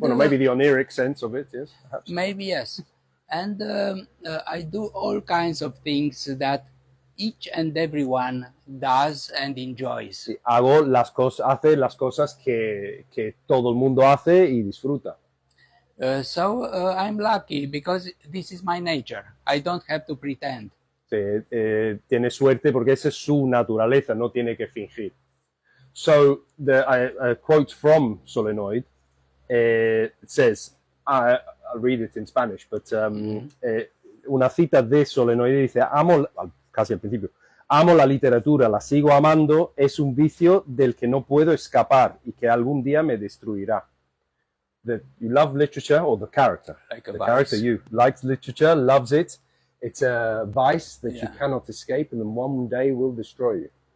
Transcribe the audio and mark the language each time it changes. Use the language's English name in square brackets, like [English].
[English] Maybe the oniric sense of it, yes. Perhaps. Maybe yes. And I do all kinds of things that each and everyone does and enjoys. [Spanish] Sí, hace las cosas que todo el mundo hace y disfruta. [English] So I'm lucky because this is my nature. I don't have to pretend. [Spanish] Sí, tiene suerte porque esa es su naturaleza, no tiene que fingir. [English] So a quote from Solenoid says, I'll read it in Spanish, but [Spanish] una cita de Solenoid dice, casi al principio, amo la literatura, la sigo amando, es un vicio del que no puedo escapar y que algún día me destruirá. [English] You love literature, or the character? Like a the vice. Character, you likes literature, loves it. It's a vice that you cannot escape, and then one day will destroy you.